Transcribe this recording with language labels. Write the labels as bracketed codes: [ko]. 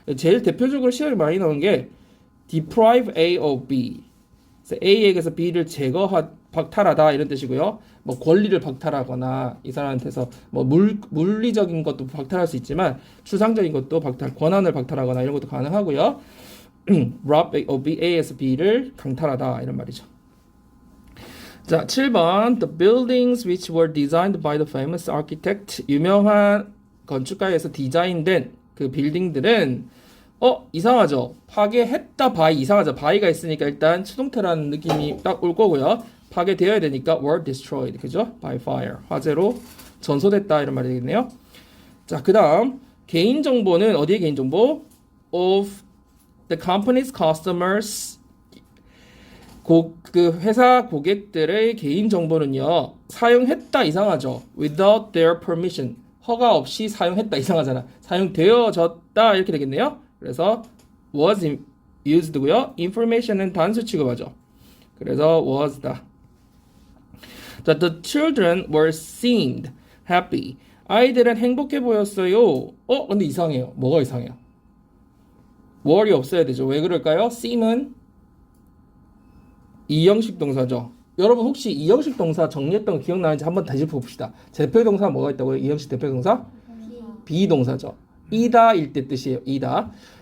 [ko] 제일 대표적으로 시험에 많이 나오는 게 [en] deprive A of B. [ko] 그래서 A에게서 B를 박탈하다 이런 뜻이고요. 뭐 권리를 박탈하거나 이 사람한테서 뭐 물리적인 것도 박탈할 수 있지만 추상적인 것도 권한을 박탈하거나 이런 것도 가능하고요. [en] rob A of B, [ko] A에서 B를 강탈하다 이런 말이죠. 자, 7번 [en] The buildings which were designed by the famous architect [ko] 유명한 건축가에서 디자인된 그 빌딩들은 이상하죠. 파괴했다 바이 이상하죠. 바이가 있으니까 일단 추동태라는 느낌이 딱 올 거고요. 파괴되어야 되니까 [en] were destroyed [ko] 그죠? [en] by fire [ko] 화재로 전소됐다 이런 말이 되겠네요. 자, 그다음 개인정보는 어디에 개인정보? [en] of the company's customers [ko] 그 회사 고객들의 개인정보는요 사용했다 이상하죠. [en] without their permission [ko] 허가 없이 사용했다 이상하잖아. 사용되어졌다 이렇게 되겠네요. 그래서 [en] was used [ko] 고요. information은 단수 취급하죠. 그래서 was다. [en] 자, the children were seemed happy. [ko] 아이들은 행복해 보였어요. 근데 이상해요. 뭐가 이상해요? were이 없어야 되죠. 왜 그럴까요? seem은 이형식 동사죠. 여러분 혹시 이형식 동사 정리했던 거 기억나는지 한번 다시 봅시다. 대표 동사 뭐가 있다고요? 이형식 대표 동사? 비동사죠. 이다일 때 뜻이에요. 이다.